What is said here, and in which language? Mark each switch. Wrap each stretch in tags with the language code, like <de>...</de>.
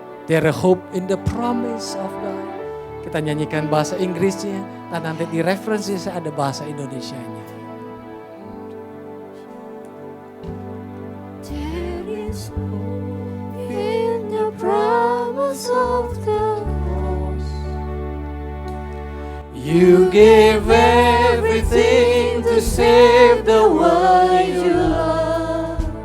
<en>There is hope in the promise of God.</en> <id>Kita nyanyikan bahasa Inggrisnya dan nanti di referensi saya ada bahasa Indonesianya.</id> <en>There is hope in the promise of the cross. You give everything to save the one you love.</en>